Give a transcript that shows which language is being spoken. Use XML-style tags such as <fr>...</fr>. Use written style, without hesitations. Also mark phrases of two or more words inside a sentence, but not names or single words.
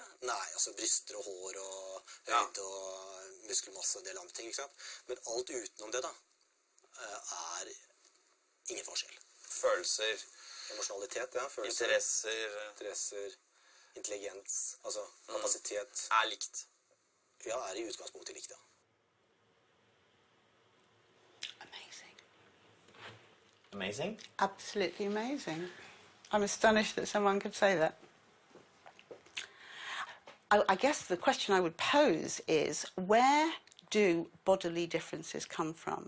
<no>Nei, altså bryster og hår og høyde og muskelmasse og del andre ting, ikke sant? Men alt utenom det da, ingen forskjell. Følelser. Emosjonalitet, ja. Følelser. Interesser. Intelligens. Altså, kapasitet. Likt. Ja, I utgangspunktet likt, ja.</no> <en>Amazing. Amazing? Absolutely amazing. I'm astonished that someone could say that. I guess the question I would pose is, where do bodily differences come from?</en>